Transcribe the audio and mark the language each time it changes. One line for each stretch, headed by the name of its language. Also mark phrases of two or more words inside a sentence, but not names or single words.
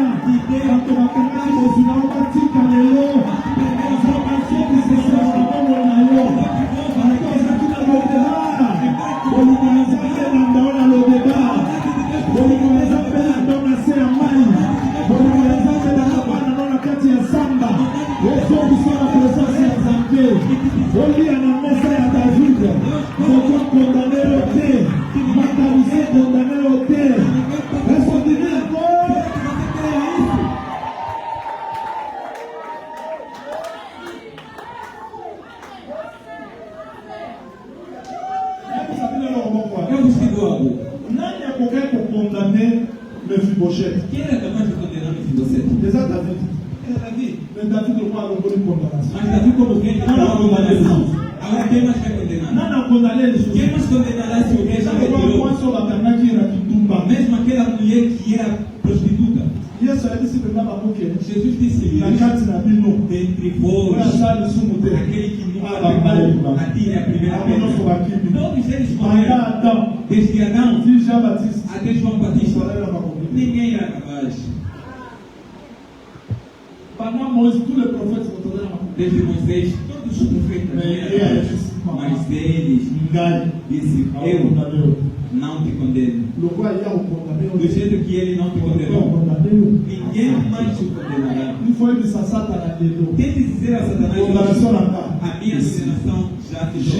Lingala: bato bakangaki bozwi na yo batika lelo nzambe azongisela na bomo na yo bato ozalaki na lodeba bolingo na nzambe na ndao na lodeba bolingo na nzambe na ndao na se ya mai bolingo na nzambe na kabana no na kati ya samba ezongiso na presence ya nzambe olia na mesa ya david moto akondane yo te makanisi ekondane yo te esondimi yango
Portuguese: Eu vos digo algo.
Lingala: nani akokaki kokondane Mefiboshet
Portuguese: Quem era capaz de condenar Mefibosete?
Lingala: eza david
Portuguese: Era Davi.
Lingala: me david lokwa alongoli condamnation
Portuguese: Mas Davi, como quem Não, não, condenação. não. Agora quem mais vai condenar?
Lingala: nani akondane lisusu
Portuguese: Quem mais condenará se o rei já
Lingala: lokwa
Portuguese: retirou?
Lingala: mwasi oyo bakangaki na kindumba
Portuguese: Mesmo aquela mulher que era prostituta.
Lingala: yesu ayebisi mpenza bamoke
Portuguese: Jesus disse
Lingala: na kati na bino
Portuguese: dentre
Lingala: oyo
Portuguese: vós,
Lingala: aza lisumu te
Portuguese: aquele que nunca Ababaye. pegou, atire a primeira
Lingala: abo nyonso
Portuguese: pedra.
Lingala: bakimi
Portuguese: Todos eles
Lingala: banda
Portuguese: morreram.
Lingala: adam
Portuguese: Desde Adão
Lingala: ti jean baptiste
Portuguese: Até João Batista. Ninguém era capaz.
French: Pendant Moïse, tous les prophètes sont tombés dans la
Portuguese: Desde Moisés, todos os profetas mas eles disse, eu não te condeno. Do jeito que ele não te condenou, ninguém mais te condenará. Tente dizer a Satanás, a minha condenação já fechou.